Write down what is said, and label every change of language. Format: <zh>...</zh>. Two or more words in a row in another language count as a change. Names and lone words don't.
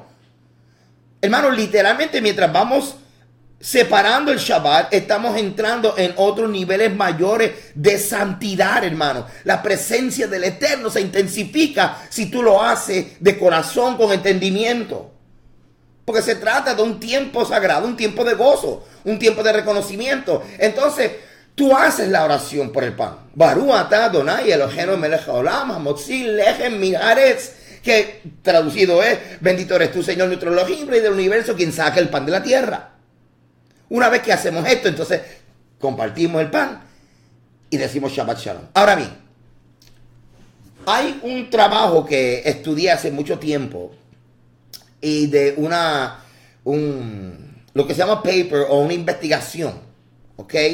<es>Hermano, literalmente mientras vamos separando el Shabbat, estamos entrando en otros niveles mayores de santidad, hermano. La presencia del Eterno se intensifica si tú lo haces de corazón, con entendimiento. Porque se trata de un tiempo sagrado, un tiempo de gozo, un tiempo de reconocimiento. Entonces, tú haces la oración por el pan.</es> <he>ברוך אתה אדני אלהינו מלך העולם המוציא לחם מן הארץ,</he> <es>que traducido es: bendito eres tú, Señor, nuestro Elohim, Rey del universo, quien saca el pan de la tierra. Una vez que hacemos esto, entonces compartimos el pan y decimos</es> <he>שבת שלום.</he> <es>Ahora bien, hay un trabajo que estudié hace mucho tiempo y de lo que se llama paper o una investigación, ¿ok?</es>